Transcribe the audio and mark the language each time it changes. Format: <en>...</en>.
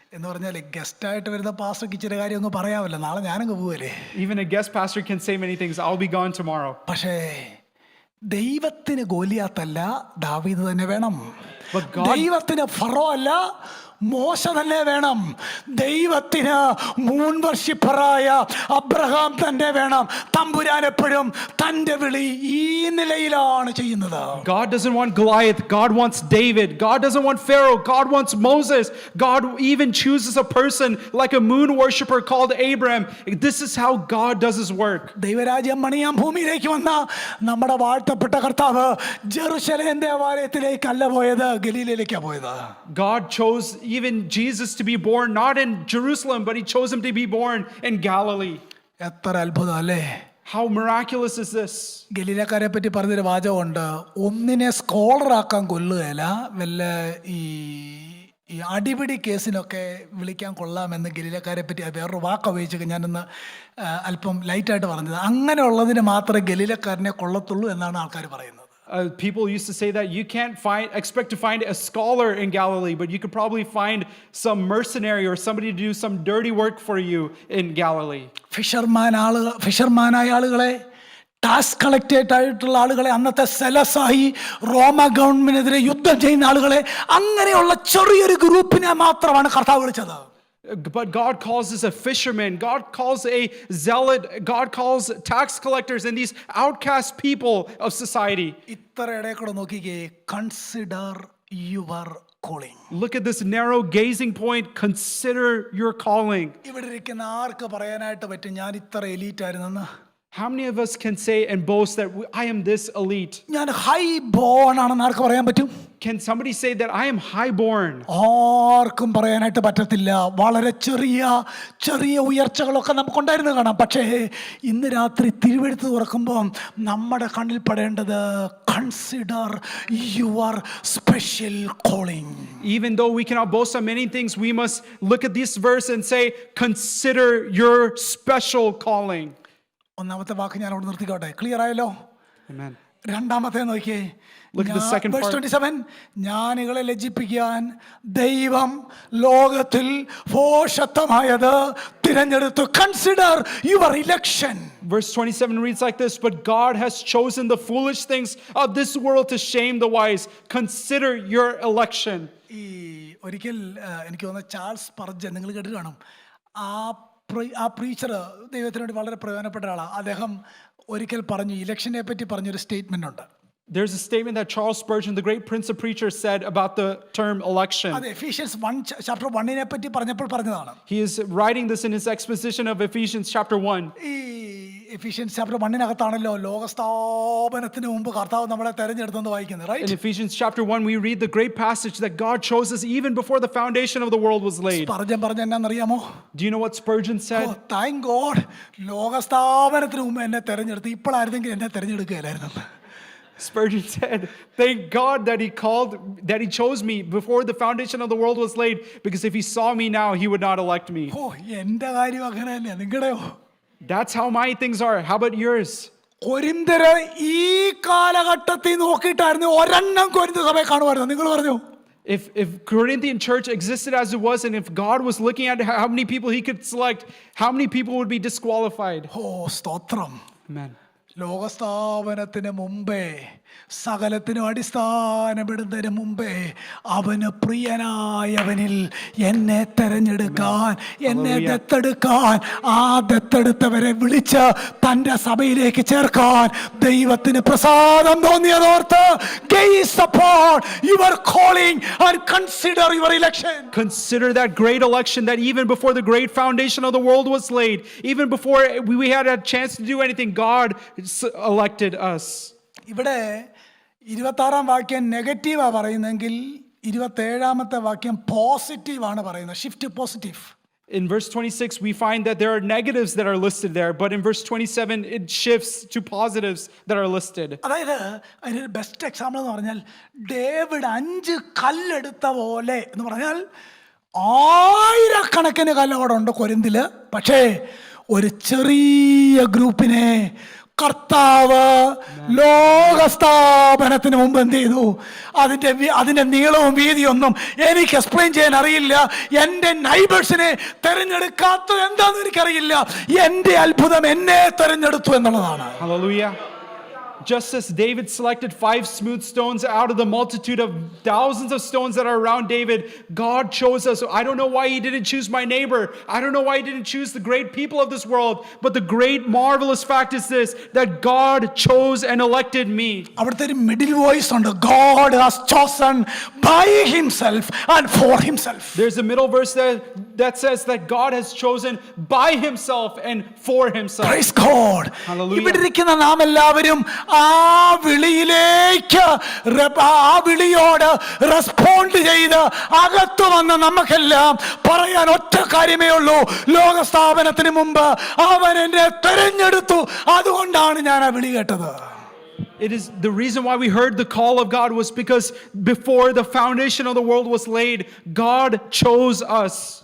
<ml>എന്ന് പറഞ്ഞാൽ ഗസ്റ്റായിട്ട് വരുന്ന പാസ്റ്റർക്ക് ഇച്ചിരി കാര്യം ഒന്നും പറയാമല്ലോ, നാളെ ഞാനങ്ങ് പോവല്ലേ.</ml> <en>Even a guest pastor can say many things. I'll be gone tomorrow.</en> <ml>പക്ഷേ ദൈവത്തിന് ഗോലിയാത്തല്ല, ദാവീദ് തന്നെ വേണം. ദൈവത്തിന് ഫറോ അല്ല, മോശ തന്നെ വേണം. ദൈവത്തിന് മൂൺ വർഷിപ്പറായ അബ്രഹാം തന്നെ വേണം. തമ്പുരാൻ എപ്പോഴും തന്റെ വിളി ഈ നിലയിലാണ് ചെയ്യുന്നത്.</ml> <en>God doesn't want Goliath. God wants David. God doesn't want Pharaoh. God wants Moses. God even chooses a person like a moon worshiper called Abraham. This is how God does his work.</en> <ml>ദൈവരാജ്യം മണിയാൻ ഭൂമിയിലേക്ക് വന്ന നമ്മുടെ വാഴ്ത്തപ്പെട്ട കർത്താവ് Jerusalem ദേവാലയത്തിലേക്കല്ല പോയത്, ഗലീലയിലേക്കാണ് പോയത്.</ml> <en>God chose even Jesus to be born not in Jerusalem, but he chose him to be born in Galilee.</en> <ml>എത്ര അത്ഭുതം അല്ലേ.</ml> <en>How miraculous is this?</en> <ml>ഗലീലക്കാരെ പറ്റി പറഞ്ഞൊരു വാചകമുണ്ട്, ഒന്നിനെ സ്കോളറാക്കാൻ കൊല്ലുകയില്ല, വല്ല ഈ അടിപിടി കേസിനൊക്കെ വിളിക്കാൻ കൊള്ളാമെന്ന് ഗലീലക്കാരെ പറ്റി വേറൊരു വാക്ക് ഉപയോഗിച്ചൊക്കെ ഞാനൊന്ന് അല്പം ലൈറ്റായിട്ട് പറഞ്ഞത്. അങ്ങനെയുള്ളതിന് മാത്രമേ ഗലീലക്കാരനെ കൊള്ളത്തുള്ളൂ എന്നാണ് ആൾക്കാർ പറയുന്നത്.</ml> <en>People used to say that you can't expect to find a scholar in Galilee, but you could probably find some mercenary or somebody to do some dirty work for you in Galilee.</en> <ml>ഫിഷർമാനായ ആളുകളെ, tax കളക്ടേറ്റ് ആയിട്ടുള്ള ആളുകളെ, അന്നത്തെ സെലസായി റോമ ഗവൺമെന്റിനെതിരെ യുദ്ധം ചെയ്യുന്ന ആളുകളെ, അങ്ങനെയുള്ള ചെറിയൊരു ഗ്രൂപ്പിനെ മാത്രമാണ് കർത്താവ് വിളിച്ചത്.</ml> <en>But God calls us a fisherman. God calls a zealot. God calls tax collectors and these outcast people of society.</en> <ml>ഇത്ര ഇടയ്ക്കൂടെ നോക്കിക്കേ,</ml> <en>Consider your calling. Look at this narrow gazing point. Consider your calling.</en> <ml>ഇവിടെ ഇരിക്കുന്ന ആർക്ക് പറയാനായിട്ട് പറ്റും ഞാൻ ഇത്ര elite ആയിരുന്നെന്ന്?</ml> <en>How many of us can say and boast that I am this elite?</en> <ml>ഞാൻ high bone ആണെന്ന് ആർക്ക് പറയാൻ പറ്റും?</ml> <en>Can somebody say that I am highborn?</en> <ml>ആർക്കും പറയാനായിട്ട് പറ്റത്തില്ല. വളരെ ചെറിയ ചെറിയ ഉയർച്ചകളൊക്കെ നമുക്കുണ്ടായിരുന്നു കാണാം. പക്ഷേ ഇന്ന് രാത്രി തിരുവെഴുത്ത് തുറക്കുമ്പോൾ നമ്മുടെ കണ്ണിൽ പെടേണ്ടത്</ml> <en>Consider your special calling. Even though we cannot boast on many things, we must look at this verse and say, consider your special calling.</en> <ml>ഒന്നാമത്തെ വാക്ക് ഞാൻ അവിടെ നിർത്തിക്കോട്ടെ. ക്ലിയർ ആയല്ലോ?</ml> <en>Amen.</en> <ml>രണ്ടാമത്തെ നോക്കിയേ,</ml> <en>Look at the second part.</en> <ml>27, ജ്ഞാനികളെ ലജ്ജിപ്പിക്കാൻ ദൈവം ലോകത്തിൽ ഭോഷത്വമായത് തിരഞ്ഞെടുത്തു.</ml> <en>Consider your election. Verse 27 reads like this, but God has chosen the foolish things of this world to shame the wise. Consider your election.</en> <ml>ഈ ഒരിക്കൽ എനിക്ക് തോന്നുന്നു ചാൾസ് സ്പർജൻ, നിങ്ങൾ കേട്ട് കാണും, ആ പ്രീച്ചർ ദൈവത്തിന് വേണ്ടി വളരെ പ്രയോജനപ്പെട്ട ആളാണ്. അദ്ദേഹം ഒരിക്കൽ പറഞ്ഞു, ഇലക്ഷനെ പറ്റി പറഞ്ഞൊരു സ്റ്റേറ്റ്മെന്റ് ഉണ്ട്.</ml> <en>There's a statement that Charles Spurgeon, the great Prince of Preachers, said about the term election.</en> <ml>അത് Ephesians 1:1 പറ്റി പറഞ്ഞപ്പോൾ പറഞ്ഞതാണ്.</ml> <en>He is writing this in his exposition of Ephesians chapter 1.</en> <ml>ഈ Ephesians chapter 1 ലോകസ്ഥാപനത്തിന് മുമ്പ് കർത്താവ് നമ്മളെ തെരഞ്ഞെടുത്തെന്ന് വായിക്കുന്നത്, right?</ml> <en>In Ephesians chapter 1 we read the great passage that God chose us even before the foundation of the world was laid.</en> <ml>Spurgeon പറഞ്ഞ എന്നാന്നറിയാമോ?</ml> <en>Do you know what Spurgeon said? Thank God,</en> <ml>ലോകസ്ഥാപനത്തിന് മുമ്പ് എന്നെ തെരഞ്ഞെടുത്തു, ഇപ്പോഴായിരുന്നെങ്കിൽ എന്നെ തെരഞ്ഞെടുക്കുകയില്ലായിരുന്നു.</ml> <en>Spurgeon said, thank God that he chose me before the foundation of the world was laid, because if he saw me now, he would not elect me.</en> <ml>എന്റെ കാര്യം അങ്ങനെ തന്നെ, നിങ്ങളുടെയോ?</ml> <en>That's how my things are. How about yours?</en> <ml>കൊരിന്ത്യര് ഈ കാലഘട്ടത്തിൽ നോക്കിയിട്ടായിരുന്നു ഒരെണ്ണം കൊരിന്ത്യ സഭയെ കാണുമായിരുന്നു. നിങ്ങൾ പറഞ്ഞു,</ml> <en>if Corinthian church existed as it was, and if God was looking at how many people he could select, how many people would be disqualified?</en> <ml>സ്തോത്രം.</ml> <en>Amen.</en> <ml>ലോകസ്ഥാപനത്തിന് മുമ്പേ, സകലത്തിനും അടിസ്ഥാനപ്പെടുന്നതിന് മുമ്പേ അവന് പ്രിയനായവനിൽ എന്നെ തെരഞ്ഞെടുക്കാൻ, എന്നെ ദത്തെടുക്കാൻ, ആ ദത്തെടുത്തവരെ വിളിച്ച് തൻ്റെ സഭയിലേക്ക് ചേർക്കാൻ ദൈവത്തിന് പ്രസാദം തോന്നിയതോർത്ത്</ml> <en>gaze upon your calling and consider your election. Consider that great election that even before the great foundation of the world was laid, even before we had a chance to do anything, God elected us.</en> <ml>ഇവിടെ 26-ാം വാക്യം നെഗറ്റീവാണ് പറയുന്നതെങ്കിൽ 27-ാമത്തെ വാക്യം പോസിറ്റീവാണ് പറയുന്നത്.</ml> <en>Shift positive. In verse 26, we find that there are negatives that are listed there, but in verse 27, it shifts to positives that are listed.</en> <ml>അതായത് അതിനൊരു best example എന്ന് പറഞ്ഞാൽ ഡേവിഡ് 5 കല്ലെടുത്ത പോലെ എന്ന് പറഞ്ഞാൽ ആയിരക്കണക്കിന് കല്ലവിടെ കൊരിന്തില്. പക്ഷേ ഒരു ചെറിയ ഗ്രൂപ്പിനെ കർത്താവ് ലോകസ്ഥാപനത്തിന് മുമ്പ് എന്ത് ചെയ്തു? അതിന്റെ നീളവും വീതിയൊന്നും എനിക്ക് എക്സ്പ്ലെയിൻ ചെയ്യാൻ അറിയില്ല. എൻ്റെ നൈബേഴ്സിനെ തെരഞ്ഞെടുക്കാത്തത് എന്താണെന്ന് എനിക്കറിയില്ല. എൻ്റെ അത്ഭുതം എന്നെ തെരഞ്ഞെടുത്തു എന്നുള്ളതാണ്.</ml> <en>Hallelujah. Just as David selected 5 smooth stones out of the multitude of thousands of stones that are around David, God chose us. I don't know why he didn't choose my neighbor. I don't know why he didn't choose the great people of this world. But the great marvelous fact is this, that God chose and elected me.</en> <ml>അവിടുത്തെ ഒരു middle voice ഉണ്ട്.</ml> <en>God has chosen by himself and for himself. There's a middle verse that says that God has chosen by himself and for himself. Praise God. Hallelujah.</en> <ml>ഇവിടെ ഇരിക്കുന്ന നാം എല്ലാവരും ആ വിളിയിലേക്ക് ആ വിളിയോട് respond ചെയ്ത് അകത്തു വന്ന നമുക്കെല്ലാം പറയാൻ ഒറ്റ കാര്യമേ ഉള്ളൂ. ലോകസ്ഥാപനത്തിന് മുമ്പ് അവൻ എന്നെ തെരഞ്ഞെടുത്തു. അതുകൊണ്ടാണ് ഞാൻ ആ വിളി കേട്ടത്.</ml> <en>It is the reason why we heard the call of God was because before the foundation of the world was laid, God chose us.</en>